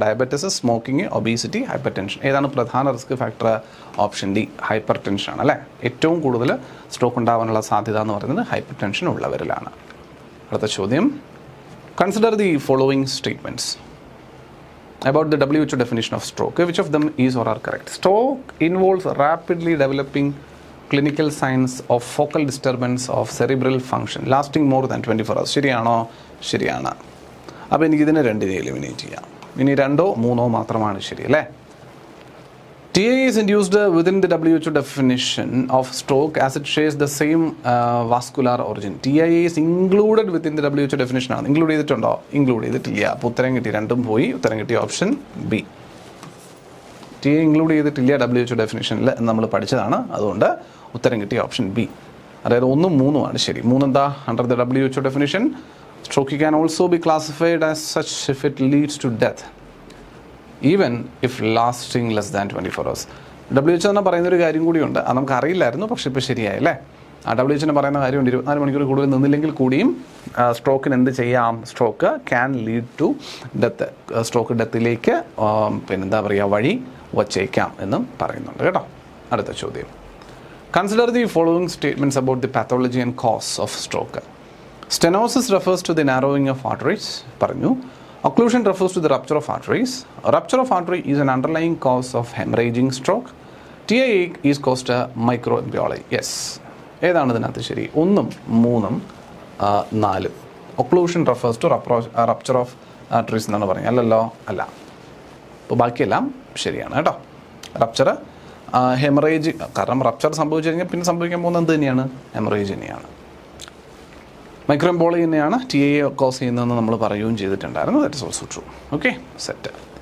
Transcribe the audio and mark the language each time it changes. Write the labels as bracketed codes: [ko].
[ml] Diabetes, smoking, obesity, hyper tension. ഏതാണ് പ്രധാന risk factor? Option D, hyper tension ആണ് അല്ലേ. ഏറ്റവും കൂടുതൽ സ്ട്രോക്ക് ഉണ്ടാവാനുള്ള സാധ്യത എന്ന് പറയുന്നത് ഹൈപ്പർ ടെൻഷൻ ഉള്ളവരിലാണ്. അടുത്ത ചോദ്യം, [en] Consider the following statements about the WHO definition of stroke. Which of them is or are correct? Stroke involves rapidly developing clinical signs of focal disturbance of cerebral function lasting more than 24 hours. [ml] ശരിയാണോ? ശരിയാണ്. അപ്പോൾ എനിക്കിതിനെ 2 eliminate ചെയ്യാം. ഇനി 2 or 3 മാത്രമാണ് ശരി അല്ലേ. [en] TIA is induced within the WHO definition of stroke as it shares the same vascular origin. TIA is included within the WHO definition [ml] ആണ്. Include ചെയ്തിട്ടുണ്ടോ? ഇൻക്ലൂഡ് ചെയ്തിട്ടില്ല. അപ്പോൾ ഉത്തരം കിട്ടി, 2 പോയി. ഉത്തരം കിട്ടിയ ഓപ്ഷൻ ബി. TIA ഇൻക്ലൂഡ് ചെയ്തിട്ടില്ല WHO ഡെഫിനിഷനിൽ എന്ന് നമ്മൾ പഠിച്ചതാണ്. അതുകൊണ്ട് ഉത്തരം കിട്ടിയ ഓപ്ഷൻ ബി. അതായത് 1, 3 ആണ് ശരി. 3 എന്താ? [en] Under the WHO definition, stroke can also be classified as such if it leads to death, even if lasting less than 24 hours. [ml] WHO തന്നെ പറയുന്നൊരു കാര്യം കൂടിയുണ്ട്. അത് നമുക്ക് അറിയില്ലായിരുന്നു, പക്ഷേ ഇപ്പോൾ ശരിയായല്ലേ. WHO പറയുന്ന കാര്യമുണ്ട്, 24 മണിക്കൂർ കൂടുതൽ നിന്നില്ലെങ്കിൽ കൂടിയും സ്ട്രോക്കിന് എന്ത് ചെയ്യാം? [en] Stroke can lead to death. [ml] Stroke ഡെത്തിലേക്ക് പിന്നെന്താ പറയുക, വഴി വച്ചേക്കാം എന്നും പറയുന്നുണ്ട് കേട്ടോ. അടുത്ത ചോദ്യം, [en] Consider the following statements about the pathology and cause of stroke. Stenosis refers to the narrowing of arteries [ml] പറഞ്ഞു. [en] Occlusion refers to the rupture of arteries. A rupture of artery is an underlying cause of hemorrhaging stroke. TIA is caused by microembolism. Yes. [ml] ഏതാണ് ഇതിനകത്ത് ശരി? [en] 1, 3 4. Occlusion refers to rupture of arteries [ml] എന്നാണ് പറഞ്ഞത്. അല്ലല്ലോ, അല്ല. അപ്പോൾ ബാക്കിയെല്ലാം ശരിയാണ് കേട്ടോ. റപ്ചർ, ഹെമറേജ്, കാരണം റപ്ചർ സംഭവിച്ചു കഴിഞ്ഞാൽ പിന്നെ സംഭവിക്കാൻ പോകുന്നത് എന്ത് തന്നെയാണ്? ഹെമറേജ് തന്നെയാണ്. മൈക്രോഎംബോളി തന്നെയാണ് TIA കോസ് ചെയ്യുന്നതെന്ന് നമ്മൾ പറയുകയും ചെയ്തിട്ടുണ്ടായിരുന്നു. [en] That is also true. Okay, set.